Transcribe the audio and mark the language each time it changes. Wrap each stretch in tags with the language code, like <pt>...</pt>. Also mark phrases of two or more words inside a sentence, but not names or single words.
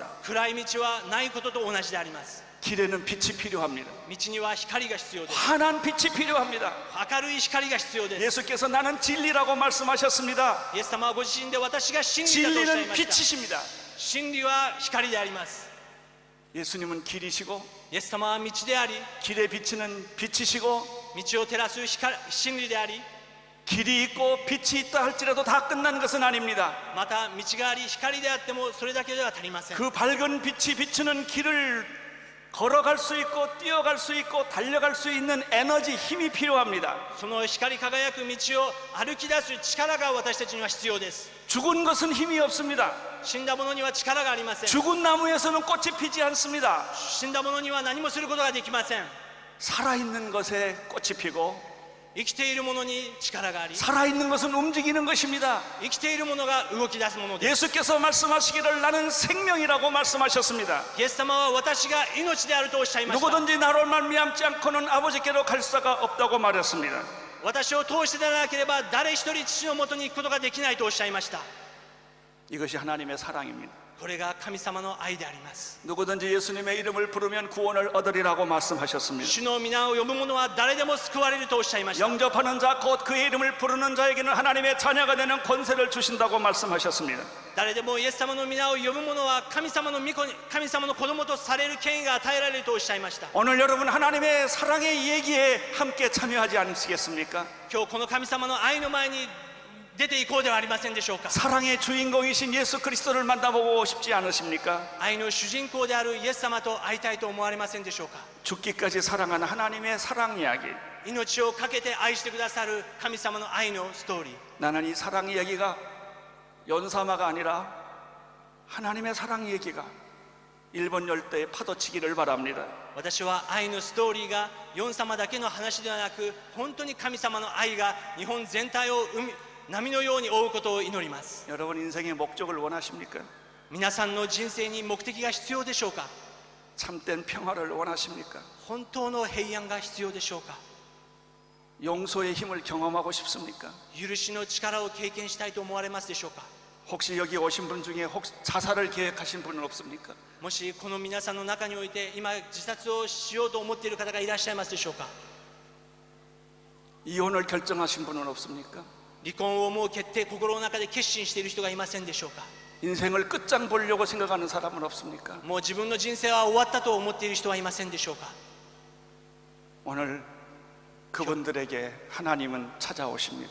<ja>暗い道はないことと同じであります。</ja> <ko>길에는 빛이 필요합니다.</ko> <ja>道には光が必要です。</ja> <ko>환한 빛이 필요합니다.</ko> <ja>明るい光が必要です。</ja> <ko>예수께서 나는 진리라고 말씀하셨습니다.</ko> <ja>イエス様はご自身で私が真理だとおっしゃい</ja> <ko>진리는</ko> <ja>ました。</ja> <ko>빛이십니다.</ko> <ja>真理は光であります。</ja> <ko>예수님은 길이시고</ko> <ja>イエス様は道であり、</ja> <ko>길에 비치는 빛이시고</ko> <ja>道を照らす真理であり、</ja> <ko>길이 있고 빛이 있다 할지라도 다 끝난 것은 아닙니다.</ko> <ja>また道があり光であってもそれだけでは足りません。</ja> <ko>그 밝은 빛이 비추는 길을 걸어갈 수 있고 뛰어갈 수 있고 달려갈 수 있는 에너지, 힘이 필요합니다.</ko> <ja>その光り輝く道を歩き出す力が私たちには必要です。</ja> <ko>죽은 것은 힘이 없습니다.</ko> <ja>死んだ者には力がありません。</ja> <ko>죽은 나무에서는 꽃이 피지 않습니다.</ko> <ja>死んだ者には何もすることができません。</ja> <ko>살아있는 것에 꽃이 피고</ko> <ja>生きている者に力があり、</ja> <ko>살아있는 것은 움직이는 것입니다.</ko> <ja>生きている者が動き出すものです。</ja> <ko>예수께서 말씀하시기를 나는 생명이라고 말씀하셨습니다.</ko> <ja>イエス様は私が命であるとおっしゃいました。</ja> <ko>누구든지 나로 말미암지 않고는 아버지께로 갈 수가 없다고 말했습니다.</ko> <ja>私を通してでなければ誰一人父のもとに行くことができないとおっしゃいました。</ja> <ko>이것이 하나님의 사랑입니다.</ko> <ja>これが神様の愛であります。</ja> <ko>누구든지 예수님의 이름을 부르면 구원을 얻으리라고 말씀하셨습니다.</ko> <ja>主の皆を呼ぶ者は誰でも救われるとおっしゃいました。</ja> <ko>영접하는 자 곧 그의 이름을 부르는 자에게는 하나님의 자녀가 되는 권세를 주신다고 말씀하셨습니다.</ko> <ja>誰でもイエス様の皆を呼ぶ者は神様の子供とされる権威が与えられるとおっしゃいました。</ja> <ko>오늘 여러분 하나님의 사랑의 얘기에 함께 참여하지 않으시겠습니까?</ko> <ja>今日この神様の愛の前に出ていこうではありませんでしょうか。</ja> <ko>사랑의 주인공이신 예수 그리스도를 만나보고 싶지 않으십니까?</ko> <ja>愛の主人公であるイエス様と会いたいと思われませんでしょうか。</ja> <ko>죽기까지 사랑하는 하나님의 사랑 이야기.</ko> <ja>命を懸けて愛してくださる神様の愛のストーリー。</ja> <ko>나는 이 사랑 이야기가 연사마가 아니라 하나님의 사랑 얘기가 일본 열대에 파도치기를 바랍니다.</ko> <ja>私は愛のストーリーがヨン様だけの話ではなく、本当に神様の愛が日本全体を波のように覆うことを祈ります。</ja> <ko>여러분 인생의 목적을 원하십니까?</ko> <ja>皆さんの人生に目的が必要でしょうか。</ja> <ko>참된 평화를 원하십니까?</ko> <ja>本当の平安が必要でしょうか。</ja> <ko>용서의 힘을 경험하고 싶습니까?</ko> <ja>許しの力を経験したいと思われますでしょうか。</ja> <ko>혹시 여기 오신 분 중에 혹시 자살을 계획하신 분은 없습니까?</ko> <ja>もしこの皆さんの中において今自殺をしようと思っている方がいらっしゃいますでしょうか。</ja> <ko>이혼을 결정하신 분은 없습니까?</ko> <ja>離婚をもう心の中で決心している人がいませんでしょうか。</ja> <ko>인생을 끝장 보려고 생각하는 사람은 없습니까?</ko> <ja>もう自分の人生は終わったと思っている人はいませんでしょうか。</ja> <ko>오늘 그분들에게 하나님은 찾아오십니다.</ko>